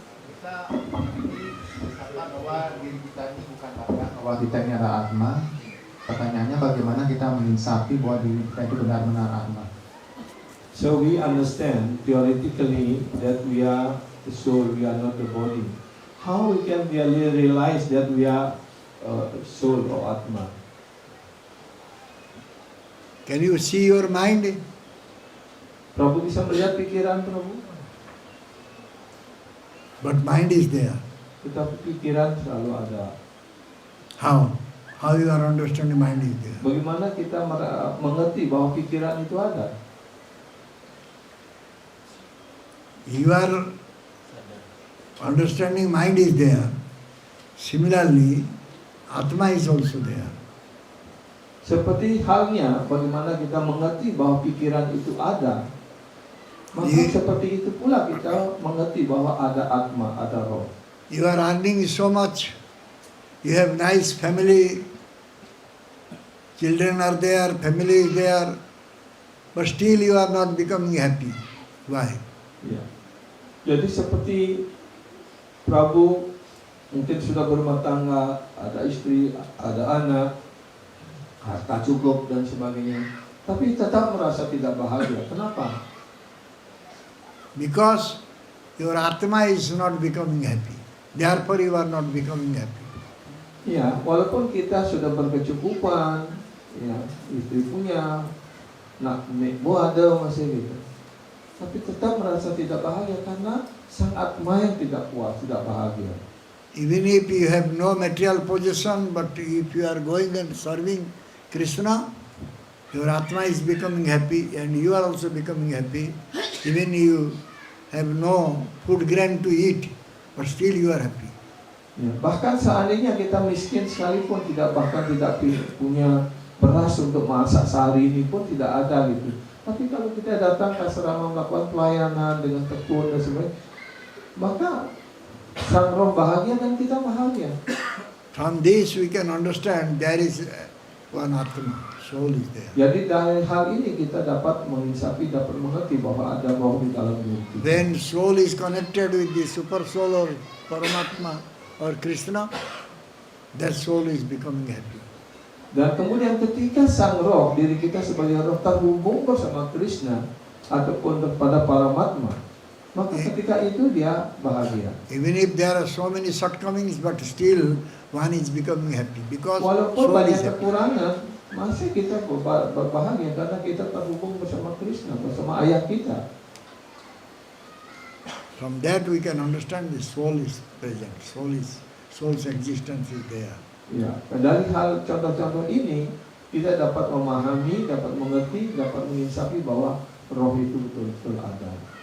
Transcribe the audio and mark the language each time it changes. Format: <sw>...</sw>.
<id>Kita mengatakan bahwa diri kita ini bukan raga, bahwa kita ini adalah atma. Pertanyaannya bagaimana kita menginsafi bahwa diri kita itu benar-benar atma.</id> <en>So we understand theoretically that we are the soul, we are not the body. How we can really realize that we are soul or atma? Can you see your mind?</en> <id>Prabhu bisa melihat pikiran Prabhu.</id> <en>But mind is there.</en> <id>Tetapi pikiran selalu ada.</id> <en>How? How you are understanding mind is there?</en> <id>Bagaimana kita mengerti bahwa pikiran itu ada?</id> <en>You are understanding mind is there. Similarly, Atma is also there.</en> <id>Seperti halnya bagaimana kita mengerti bahwa pikiran itu ada, maka seperti itu pula kita mengerti bahwa ada atma, ada roh.</id> <en>You are earning so much, you have nice family, children are there, family is there, but still you are not becoming happy. Why?</en> <id>Ya. Jadi seperti Prabu mungkin sudah berumah tangga, ada istri, ada anak, harta cukup dan sebagainya, tapi tetap merasa tidak bahagia. Kenapa?</id> <en>Because your Atma is not becoming happy. Therefore you are not becoming happy.</en> <id>Ya, walaupun kita sudah berkecukupan, ya, istri punya, nak buah ada masih gitu, tapi tetap merasa tidak bahagia karena sang Atma yang tidak puas, tidak bahagia.</id> <en>Even if you have no material possession, but if you are going and serving Krishna, your Atma is becoming happy and you are also becoming happy. Even you have no food grain to eat, but still you are happy.</en> <id>Ya, bahkan seandainya kita miskin sekalipun bahkan tidak punya beras untuk masak sehari ini pun tidak ada gitu. Tapi kalau kita datang ke asrama melakukan pelayanan dengan tekun dan sebagainya, maka Sang Roh bahagia dan kita bahagia.</id> <en>From this we can understand there is one Atma, soul is there.</en> <id>Jadi dari hal ini kita dapat menginsafi, dapat mengerti bahwa ada roh di dalam diri kita.</id> <en>When soul is connected with the super soul or Paramatma or Krishna, that soul is becoming happy.</en> <id>Dan kemudian ketika sang roh, diri kita sebagai roh terhubung bersama Krishna ataupun kepada Paramatma, maka ketika itu dia bahagia.</id> <en>Even if there are so many shortcomings, but still one is becoming happy because</en> <id>Walaupun banyak</id> <en>is happy.</en> <id>kekurangan, masih kita berbahagia karena kita terhubung bersama Krishna, bersama ayah kita.</id> <en>From that we can understand the soul is present, soul's existence is there.</en> <id>Ya, dari hal contoh-contoh ini kita dapat memahami, dapat mengerti, dapat menginsafi bahwa roh itu betul-betul ada.</id>